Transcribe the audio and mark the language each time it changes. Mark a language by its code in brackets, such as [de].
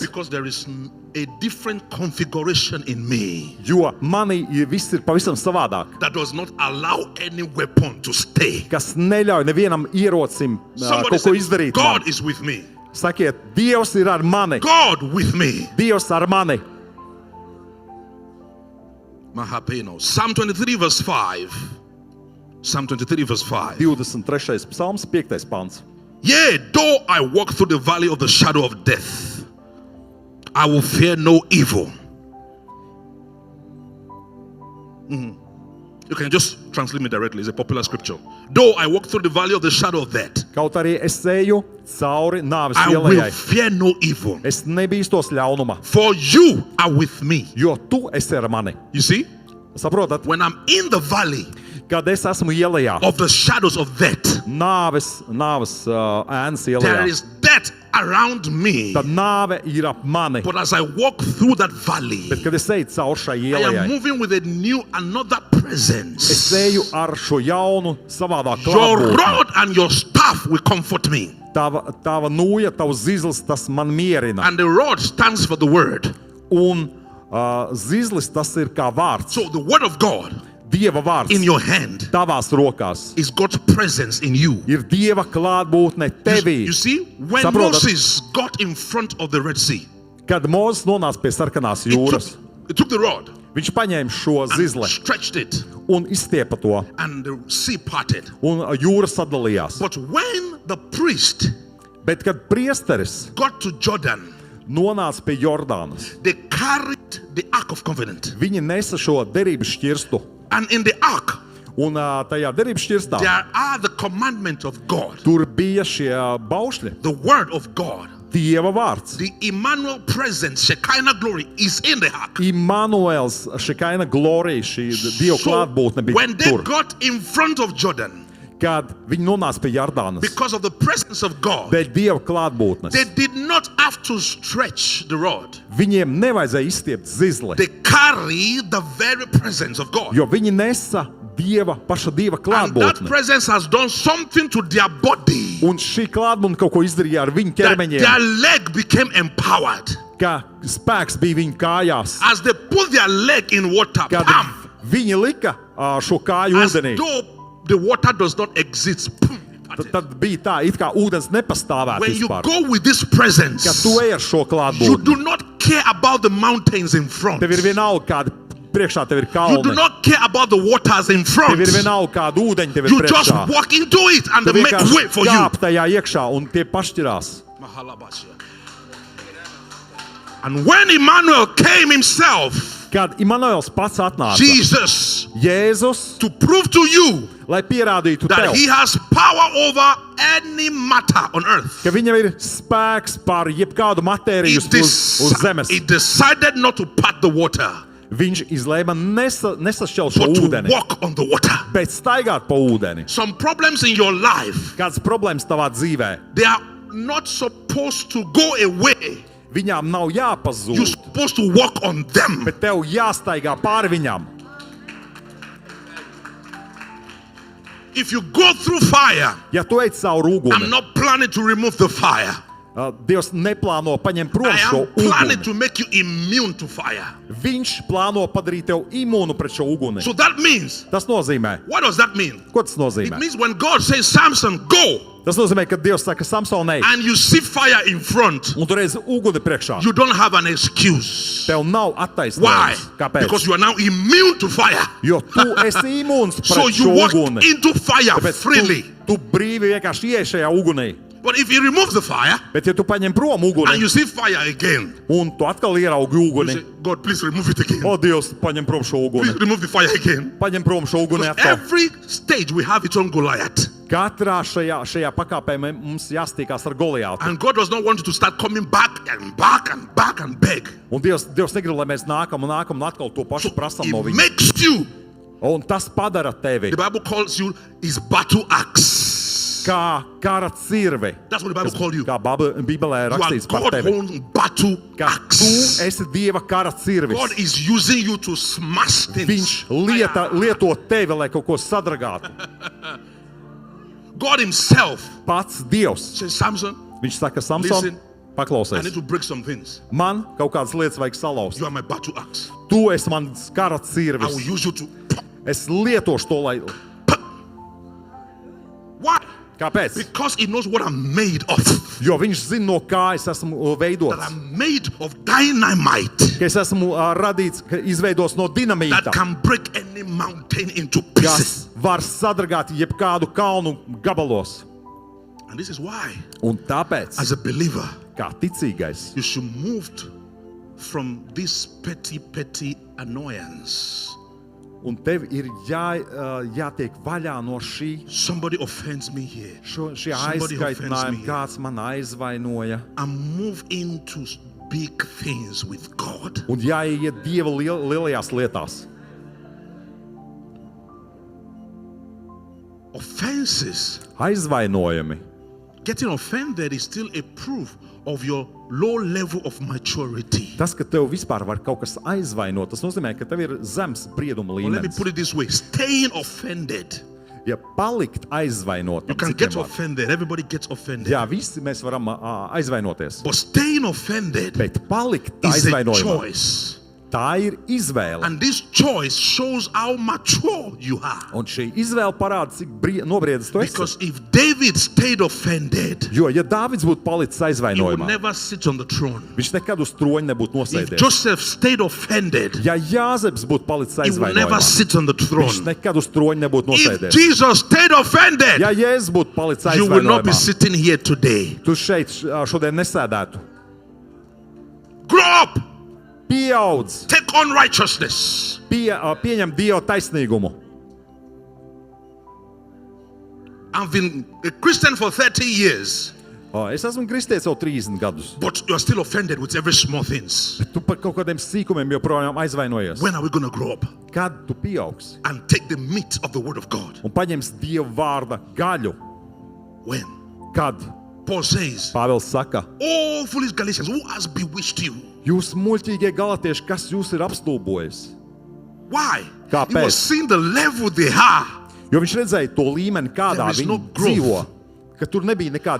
[en] because there is a different configuration in me [lv] Jo manī viss ir pavisam savādāk, [en] that does not allow any weapon to stay. [lv] kas neļauj nevienam ierocim [en] Somebody [lv] kaut ko [en] said, [lv] izdarīt. [en] God [lv] Man. [en] is with me. [lv] Sakiet, Dievs ir ar mani. [en] God with me. [lv] Dievs ar mani. [en] Mahapeno. Psalm 23 verse 5. Psalm 23 verse 5. [lv] 23. psalms, 5. pants. [en] Yea, though I walk through the valley of the shadow of death, I will fear no evil. You can just translate me directly. It's a popular scripture. Though I walk through the valley of the shadow of death, [lv] Kaut arī es eju cauri nāves [en] I will [lv] ielai. [en] fear no evil. [lv] Es nebīstos ļaunuma, [en] For you are with me. [lv] jo tu esi ar mani. [en] You see, [lv] Saprotat, [en] when I'm in the valley [lv] kad es esmu ielā, [en] of the shadows of death, [lv] nāves ēnas [en] there [lv] ielā, [en] is death around me. [lv] tad nāve ir ap mani. [en] But as I walk through that valley, [lv] Bet, kad es eju cauri šai [en] I am [lv] ielai, [en] moving with another [lv] es [en] presence. [lv] eju ar šo jaunu, savādāku [en] Your [lv] klātbūtni. [en] rod and your staff will comfort me. [lv] Tava nūja, tavs zizlis, tas man mierina. [en] And the rod stands for the word. [lv] Un zizlis, tas ir kā vārds. [en] So the word of God [lv] Dieva vārds [en] in your hand [lv] tavās rokās. [en] is God's presence in you. [lv] Ir Dieva klātbūtne tevī. [en] You see, when [lv] Saprotat? [en] Moses got in front of the Red Sea, [lv] Kad Mūzes nonāca pie sarkanās [en] he [lv] jūras, [en] took the rod [lv] viņš paņēma šo [en] and [lv] zizli [en] stretched it, [lv] un izstiepa to, [en] and the sea parted. [lv] un jūra sadalījās. [en] But when the priest [lv] Bet, kad priesteris [en] got to Jordan, [lv] nonāca pie Jordānas, [en] they carried the Ark of Covenant. [lv] viņi nesa šo derības šķirstu. [en] And in the Ark, [lv] Un tajā derības šķirstā [en] there are the commandments of God, [lv] tur bija šie baušļi, [en] the word of God. [lv] Dieva vārds. [en] The Emmanuel presence, Shekinah glory, is in the Ark. [lv] Immanuels, Šekaina glorija, šī Dieva klātbūtne bija [en] when they [lv] tur. [en] got in front of Jordan, [lv] Kad viņi nonāca pie Jordānas, [en] because of the presence of God, [lv] dēļ Dieva klātbūtnes, [en] they did not have to stretch the rod. [lv] viņiem nevajadzēja izstiept zizli, [en] They carry the very presence of God. [lv] jo viņi nesa paša Dieva [en] And that [lv] klātbūtni. [en] presence has done something to their body. [lv] Un šī klātbūtne kaut ko izdarīja ar viņu [en] That [lv] ķermeņiem, [en] their leg became empowered. [lv] ka spēks bija viņu kājās. [en] As they put their leg in water, [lv] Kad pam, viņi lika šo kāju [en] as [lv] ūdenī, [en] though the water does not exist. Pum, [lv] tad bija tā, it kā ūdens nepastāvētu [en] when you [lv] vispār. [en] go with this presence, [lv] Kad tu ej ar šo [en] you [lv] klātbūtni, [en] do not care about the mountains in front. [lv] tev ir vienalga, kāda priekšā tev ir [en] You do [lv] kalni. [en] not care about the waters in front. [lv] Tev ir vienalga, kāda ūdeņa tev ir [en] You just [lv] priekšā. [en] walk into it and [lv] Tev [en] they make way [lv] vienkārši [en] for you. [lv] kāp tajā iekšā un tie pašķirās. [en] And when Emmanuel came himself, [lv] Kad Immanuels pats atnāca, [en] Jesus, [lv] Jēzus, [en] to prove to you [lv] lai pierādītu [en] that [lv] tev, [en] he has power over any matter on earth, [lv] ka viņam ir spēks pār jebkādu matēriju uz zemes. [en] he decided not to part the water, [lv] Viņš izlēma nesašķelt šo [en] but to [lv] ūdeni, [en] walk on the water. [lv] bet staigāt pa ūdeni. [en] Some problems in your life, [lv] Kādas problēmas tavā dzīvē? [en] they are not supposed to go away [lv] Viņām nav [en] You're [lv] jāpazūd, [en] supposed to walk on them. [lv] bet tev jāstaigā pāri viņām. [en] If you go through fire, [lv] Ja tu ej cauri [en] I'm [lv] uguni, [en] not planning to remove the fire. [lv] Dievs neplāno paņemt prom [en] I [lv] šo [en] am planning [lv] uguni. [en] to make you immune to fire. [lv] Viņš plāno padarīt tev imūnu pret šo uguni. [en] So that means, [lv] Tas nozīmē, [en] what does that mean? [lv] ko tas [en] It [lv] nozīmē? [en] means when God says, Samson, go, [lv] Tas nozīmē, ka Dievs saka, Samsonai, [en] and you see fire in front, [lv] un tu redzi uguni priekšā. [en] you don't have an excuse. [lv] Tev nav [en] Why? [lv] attaisnojums. Kāpēc? [en] Because you are now immune to fire. [lv] Jo tu esi imūns [en] So [lv] pret [en] you [lv] šo [en] walk [lv] uguni. [en] into fire [lv] Tāpēc [en] freely. [lv] tu brīvi vienkārši iej šajā ugunī. [en] But if you remove the fire [lv] Bet ja tu paņem prom [en] and [lv] uguni [en] you see fire again, [lv] un tu atkal ieraugi [en] you [lv] uguni, [en] say, God, please remove it again. [lv] o Dievs, paņem prom šo [en] Please [lv] uguni. [en] remove the fire again. [lv] Paņem prom šo uguni [en] Because [lv] atkal. [en] every stage we have its own Goliath. [lv] Katrā šajā pakāpē mums jāstīkās ar Goliātu. [en] And God does not want you to start coming back and back and back and beg. [lv] Un Dievs negrib, lai mēs nākam un atkal to pašu prasam no [en] It [lv] viņa. [en] makes you, [lv] Un tas padara tevi [en] the Bible calls you his battle axe. [lv] kā kara cirvi. [en] That's what the Bible calls you. [lv] Kā Bībelē [en] You are [lv] rakstīts par [en] God's [lv] tevi. [en] own battle [lv] Ka tu [en] axe. [lv] esi Dieva kara cirvis. [en] God is using you to smash things. [lv] Viņš lieto tevi, lai kaut ko sadragātu. [en] God himself [lv] Pats Dievs. [en] says, Samson, [lv] Viņš saka, Samson, [en] Listen, I [lv] paklausies. [en] need to break some things. [lv] Man kaut kādas lietas vajag salauzt. [en] You are my battle axe. [lv] Tu esi mans kara [en] I will [lv] cirvis. [en] use you to. [lv] Es lietošu to, lai... [en] Why? [lv] Kāpēc? [en] Because he knows what I'm made of. [lv] Jo viņš zina, no kā es esmu [en] That [lv] veidots. [en] I'm made of dynamite [lv] Ka es esmu radīts, ka izveidos no [en] that [lv] dinamīta, [en] can break any mountain into [lv] kas [en] pieces. [lv] var sadragāt jebkādu kalnu gabalos. [en] And this is why, [lv] Un tāpēc, [en] as a believer, [lv] kā ticīgais, [en] you should move from this petty annoyance. [lv] un tev ir jātiek vaļā no [en] Somebody offends me here. [lv] šī [en] Somebody offends me [lv] aizskaitinājuma, [en] here. [lv] kāds man aizvainoja. [en] And move into big things with God. [lv] Un jāiet Dieva lielajās lietās. [en] Offenses. [lv] Aizvainojumi. [en] Getting offended is still a proof of your low level of maturity. [lv] Tas, ka tev vispār var kaut kas aizvainot, tas nozīmē, ka tev ir zems sprieduma [en] Well, let me [lv] līmenis. [en] put it this way. Staying offended. [lv] Ja palikt aizvainot, [en] You can get offended. Everybody gets offended. [lv] jā, visi mēs varam aizvainoties. [en] But staying offended [lv] Bet palikt [en] is a [lv] aizvainojumā, [en] choice. [lv] tā ir izvēle. [en] And this choice shows how mature you are. [lv] Un šī izvēle parāda, cik nobriedis tu esi. [en] Because if David stayed offended, [lv] Jo, ja Dāvids būtu palicis [en] he would [lv] aizvainojumā, [en] never sit on the throne. [lv] viņš nekad uz troņa nebūtu [en] If [lv] nosēdies. [en] Joseph stayed offended, [lv] Ja Jāzeps būtu palicis [en] he would never [lv] aizvainojumā, [en] sit on the [lv] viņš [en] throne. [lv] nekad uz troņa nebūtu [en] If [lv] nosēdies. [en] Jesus stayed offended, [lv] Ja Jēzus būtu palicis [en] you will not be [lv] aizvainojumā, [en] sitting here today. [lv] tu šeit šodien nesēdētu. [en] Grow up. [lv] Pieaudz, [en] Take on righteousness. [lv] pieņem Dieva taisnīgumu. [en] I've been a Christian for 30 years, [lv] Es esmu kristietis jau 30 gadus. [en] but you are still offended with every small things. [lv] Tu par kaut kādiem sīkumiem joprojām aizvainojies. [en] When are we going to grow up [lv] Kad tu pieaugsi [en] and take the meat of the word of God? [lv] un paņemsi Dieva vārda gaļu? [en] When? [lv] Kad? [en] Paul says, [lv] Pāvils saka, [en] "Oh, foolish Galatians, who has bewitched you?" [lv] jūs muļķīgie galatieši, kas jūs ir apstulbojis? [en] Why? [lv] Kāpēc? [en] He was seeing the level they are. [lv] Jo viņš redzēja to līmeni, kādā [en] There is [lv] viņi [en] no growth. [lv] dzīvo, ka tur nebija nekāda